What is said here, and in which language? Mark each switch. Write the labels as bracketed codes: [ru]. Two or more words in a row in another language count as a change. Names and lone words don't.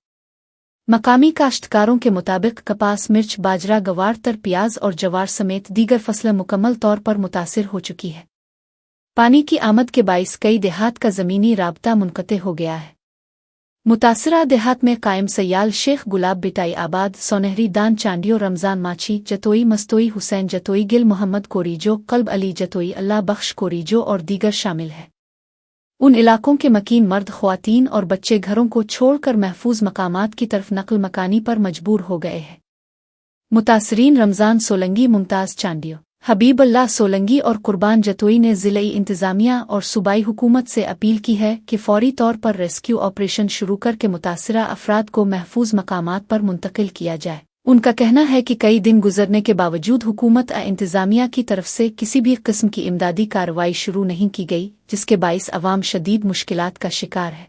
[ur] مقامی کاشتکاروں کے مطابق کپاس، مرچ، باجرہ، گوار، تر، پیاز اور جوار سمیت دیگر فصلیں مکمل طور پر متاثر ہو چکی ہے. پانی کی آمد کے باعث کئی دیہات کا زمینی رابطہ منقطع ہو گیا ہے. متاثرہ دیہات میں قائم سیال، شیخ گلاب، بٹائی آباد، سونہری، دان، چانڈیو، رمضان، ماچھی، جتوئی، مستوئی، حسین جتوئی، گل محمد کوریجو، کلب علی جتوئی، اللہ بخش کوریجو اور دیگر شامل ہیں. ان علاقوں کے مکین مرد، خواتین اور بچے گھروں کو چھوڑ کر محفوظ مقامات کی طرف نقل مکانی پر مجبور ہو گئے ہیں. متاثرین رمضان سولنگی، ممتاز چانڈیو، حبیب اللہ سولنگی اور قربان جتوئی نے ضلعی انتظامیہ اور صوبائی حکومت سے اپیل کی ہے کہ فوری طور پر [en] rescue operation [ur] شروع کر کے متاثرہ افراد کو محفوظ مقامات پر منتقل کیا جائے. ان کا کہنا ہے کہ کئی دن گزرنے کے باوجود حکومت انتظامیہ کی طرف سے کسی بھی قسم کی امدادی کارروائی شروع نہیں کی گئی، جس کے باعث عوام شدید مشکلات کا شکار ہے.